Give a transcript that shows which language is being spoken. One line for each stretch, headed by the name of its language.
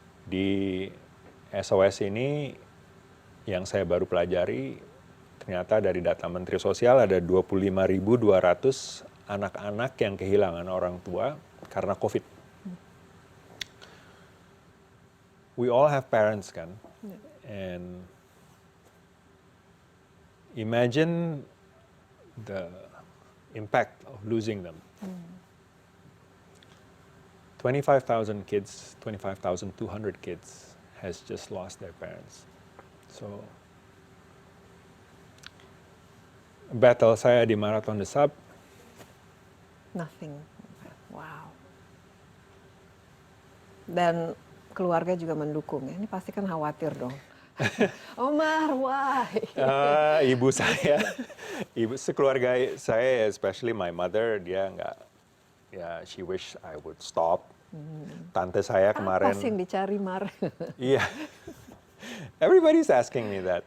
Indonesian: Di SOS ini yang saya baru pelajari, ternyata dari data Menteri Sosial ada 25.200 anak-anak yang kehilangan orang tua karena COVID.
English: We all have parents kan, and imagine the impact of losing them. 25,000 kids, 25,200 kids has just lost their parents.
Indonesian: So, battle saya di Marathon des Sables,
English: Nothing. Wow.
Indonesian: Dan keluarga juga mendukung ya. Ini pasti kan khawatir dong.
English: Omar, why?
Indonesian: Ibu saya, sekeluarga saya,
English: especially my mother,
Indonesian: dia nggak, ya,
English: she wish I would stop.
Indonesian: Tante saya kemarin. Apa sih yang dicari, Mar?
English: Iya, everybody's asking me that.